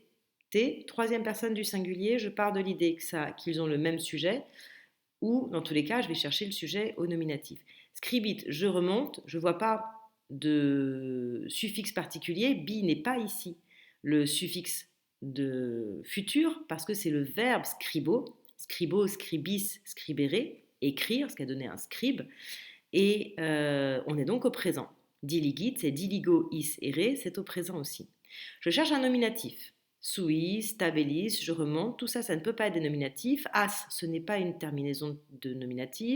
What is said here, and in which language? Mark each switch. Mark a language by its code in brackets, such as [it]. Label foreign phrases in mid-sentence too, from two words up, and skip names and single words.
[fr] T, troisième personne du singulier, je pars de l'idée qu'ils ont le même sujet, ou dans tous les cas, je vais chercher le sujet au nominatif. Scribit, je remonte, je ne vois pas de suffixe particulier, bi n'est pas ici le suffixe de futur, parce que c'est le verbe [la] scribo, scribo, scribis, scribere, [fr] écrire, ce qui a donné un scribe, et on est donc au présent. Diligit, c'est [la] diligo, is, ere, [fr] c'est au présent aussi. Je cherche un nominatif. [la] Suis, tabelis, [fr] je remonte, tout ça, ça ne peut pas être des nominatifs. As, ce n'est pas une terminaison de nominatif.